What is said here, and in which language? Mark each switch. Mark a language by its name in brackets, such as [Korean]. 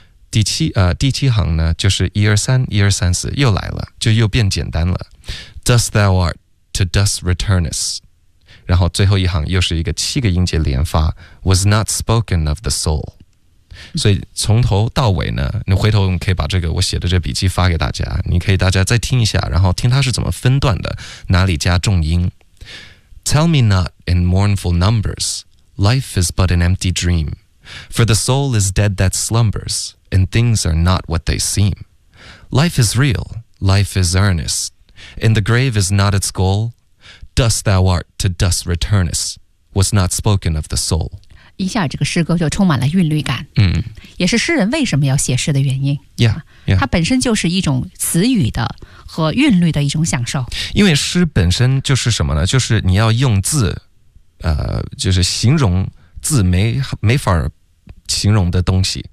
[Chinese] 第七行呢就是一二三一二三四又来了，就又变简单了 ， [English] Dust thou art to dust returnest。 [Chinese] 然后最后一行又是一个七个音节连发 ， [English] Was not spoken of the soul。 [Chinese] 所以从头到尾呢，你回头你可以把这个我写的这笔记发给大家，你可以大家再听一下，然后听它是怎么分段的，哪里加重音。 [English] Tell me not in mournful numbers, life is but an empty dream. For the soul is dead that slumbers, and things are not what they seem. Life is real, life is earnest, and the grave is not its goal. Dust thou art to dust returnest, was not spoken of the soul. [Chinese] 一下这个诗歌就充满了韵律感，也是诗人为什么要写诗的原因。 [English] Yeah. [Chinese] 它本身就是一种词语的和韵律的一种享受。因为诗本身就是什么呢？就是你要用字，就是形容字没法形容的东西。